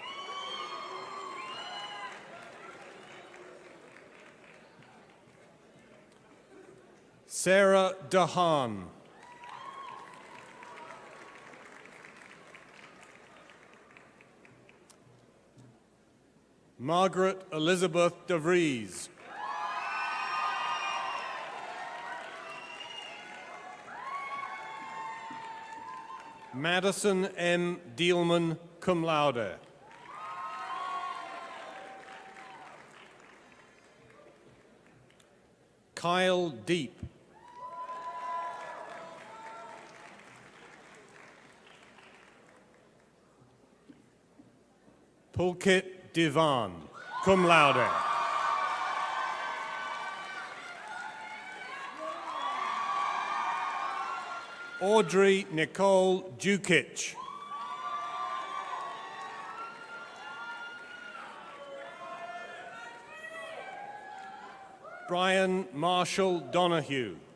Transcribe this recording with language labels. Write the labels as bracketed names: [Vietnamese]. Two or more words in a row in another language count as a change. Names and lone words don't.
[English] Sarah Dahan. Margaret Elizabeth DeVries. Madison M. Dielman, [Latin] cum laude. [English] Kyle Deep. Pulkit Divan, [Latin] cum laude. [English] Audrey Nicole Dukic. Brian Marshall Donahue.